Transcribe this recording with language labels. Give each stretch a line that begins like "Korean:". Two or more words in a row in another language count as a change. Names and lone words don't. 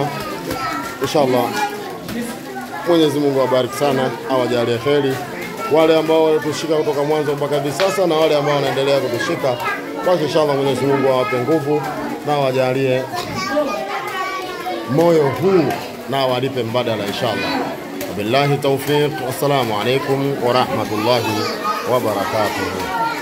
Swahili: Inshallah Mwenyezi Mungu awabariki sana, awajalie kheri wale ambao walitushika kutoka mwanzo mpaka hivi sasa, na wale ambao wanaendelea kutushika. Basi inshallah Mwenyezi Mungu awape nguvu na awajalie moyo huu na awalipe mbadala inshallah.
Arabic: بالله التوفيق. السلام عليكم ورحمة الله وبركاته.